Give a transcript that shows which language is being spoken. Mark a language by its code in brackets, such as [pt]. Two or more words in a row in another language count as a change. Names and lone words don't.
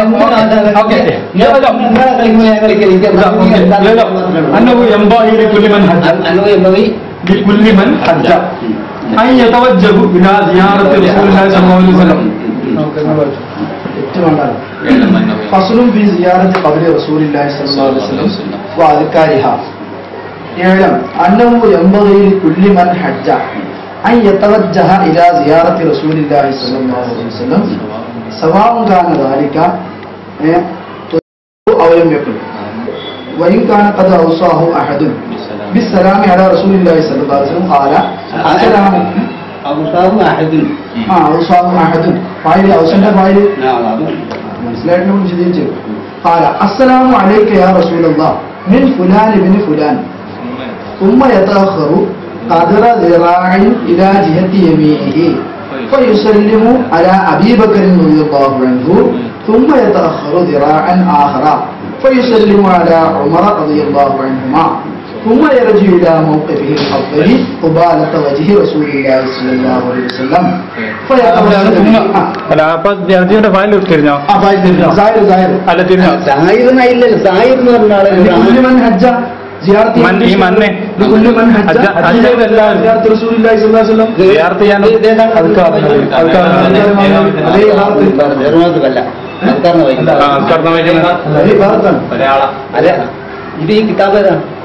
[ar] أنه ينبغي لكل من حج أن يتوجه إلى زيارة رسول الله صلى الله عليه وسلم. فصل في زيارة قبر رسول الله صلى الله عليه وسلم وأذكارها. يعلم أنه ينبغي لكل من حج أن يتوجه إلى زيارة رسول الله صلى الله عليه وسلم سواء كان ذلك أو لم يكن، وإن كان قد أوصاه أحد بالسلام على رسول الله صلى الله عليه وسلم قال السلام أوصاه أحد. أوصاه أحد فاعل أوصى فاعل [ml] മനസ്സിലായിട്ട് വിശദീകരിച്ചു. [ar] قال السلام عليك يا رسول الله من فلان بن فلان ثم يتأخر قدر ذراع إلى جهة يمينه فيسلم على أبي بكر رضي الله عنه ثم يتأخر ذراعا آخر فيسلم على عمر رضي الله عنهما ثم يرجع إلى موقفه الأفضل قبالة وجه رسول الله صلى الله عليه وسلم [ml] വിദ്യാർത്ഥിയുടെ ഫയൽ തിരിഞ്ഞോ? അല്ല തിരിഞ്ഞോ? ഈ മണ്ണെ ഇത് ഈ കിതാബ് ഏതാണ്?